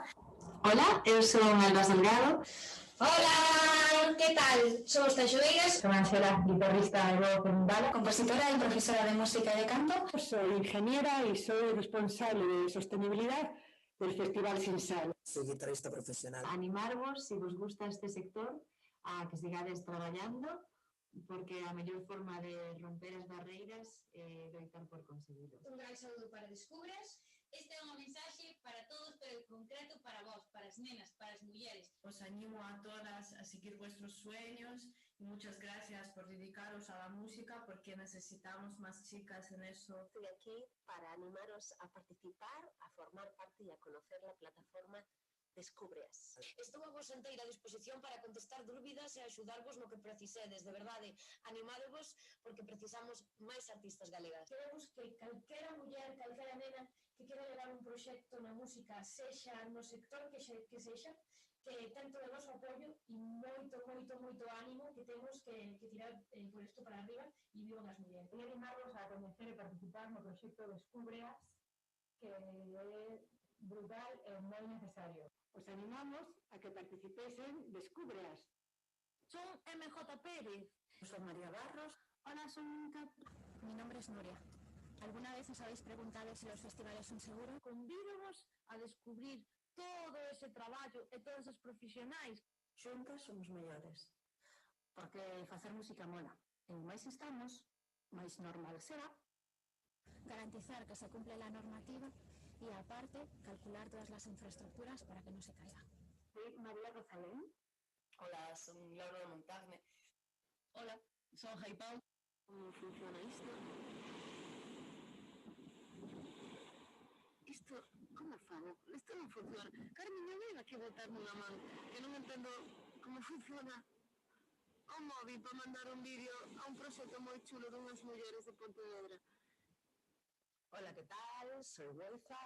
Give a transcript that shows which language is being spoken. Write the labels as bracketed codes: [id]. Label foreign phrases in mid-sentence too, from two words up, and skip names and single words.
[gl] Hola, eu sou Alba Delgado. [es] Hola, ¿qué tal? Somos Taixoeiras. Soy Angela, guitarrista de voz comunal, compositora y profesora de música y de canto. Soy ingeniera y soy responsable de sostenibilidad del Festival Sin Sal. Soy guitarrista profesional. [gl] Animarvos, si vos gusta este sector, a que sigades traballando, porque a mellor forma de romper as barreiras é loitar por conseguirlo. Un gran saúdo para Descubres. Esta é unha mensaxe para todos, pero en concreto para vos, para as nenas, para as mulleres. [es] Os animo a todas a seguir vuestros sueños y muchas gracias por dedicaros a la música porque necesitamos más chicas en eso. Estoy aquí para animaros a participar, a formar parte y a conocer la plataforma Descubreas. [gl] Estou a vos inteira disposición para contestar dúbidas e axudarvos no que precisedes, de verdade. Animádovos porque precisamos máis artistas galegas. Queremos que calquera muller, calquera nena que quera levar un proxecto na música, sexa no sector que sexa, que ten todo o vosso apoio e moito ánimo que temos que tirar por isto para arriba e vivan as mulleres. Quero animarvos a coñecer e participar no proxecto Descubreas, que é brutal e moi necesario. Os animamos a que participesen Descubreas. Son MJ Pérez. [es] Soy María Barros. Hola, soy Mónica. Mi nombre es Nuria. ¿Alguna vez os habéis preguntado si los festivales son seguros? [gl] Convídovos a descubrir todo ese traballo e todos os profesionais. Xuntas somos mellores. Porque facer música mola. En máis estamos, máis normal será. [es] Garantizar que se cumple la normativa y aparte calcular todas las infraestructuras para que no se caiga. Soy María Rosalén. Hola, soy Laura de Montagne. Hola, soy Jaipau. ¿Cómo funciona esto? [gl] Isto, como fago? Isto non funciona. Carmen, eu venho aquí botarme unha man, que non entendo como funciona o móvil para mandar un vídeo a un proxecto moi chulo dunhas mulleres de Pontevedra. [es] Hola, ¿qué tal? Soy Wolfa.